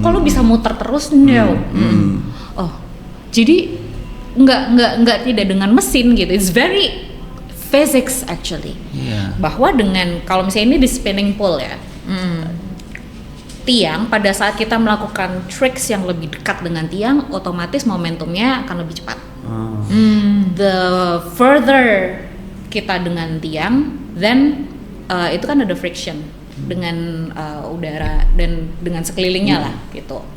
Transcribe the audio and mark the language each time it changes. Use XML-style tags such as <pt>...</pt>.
<id>Kalau bisa muter terus no. Oh, jadi nggak tidak dengan mesin gitu.</id> <en>It's very physics actually.</en> <id>Iya. Bahwa dengan kalau misalnya ini di spinning pool ya. Tiang pada saat kita melakukan tricks yang lebih dekat dengan tiang, otomatis momentumnya akan lebih cepat.</id> <en>The further</en> <id>kita dengan tiang,</id> <en>then</en> <id>itu kan ada friction dengan udara dan dengan sekelilingnya lah gitu.</id>